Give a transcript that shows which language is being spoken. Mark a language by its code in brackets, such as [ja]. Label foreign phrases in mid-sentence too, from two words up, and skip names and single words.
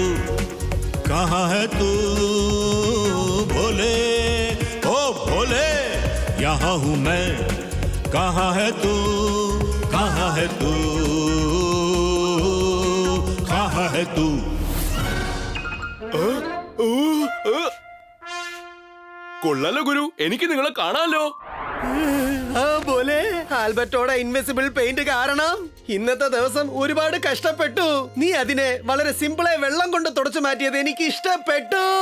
[hi] कहाँ है तू? भोले ओ भोले यहाँ हूँ मैं, कहाँ है तू? कहाँ है तू? कहाँ है तू? [ml] കൊള്ളാലോ ഗുരു, എനിക്ക് നിങ്ങളെ കാണാലോ. പോലെ ആൽബർട്ടോടെ [en] invisible paint [ml] കാരണം ഇന്നത്തെ ദിവസം ഒരുപാട് കഷ്ടപ്പെട്ടു. നീ അതിനെ വളരെ സിമ്പിളായി വെള്ളം കൊണ്ട് തുടച്ചു മാറ്റിയത് എനിക്ക് ഇഷ്ടപ്പെട്ടു.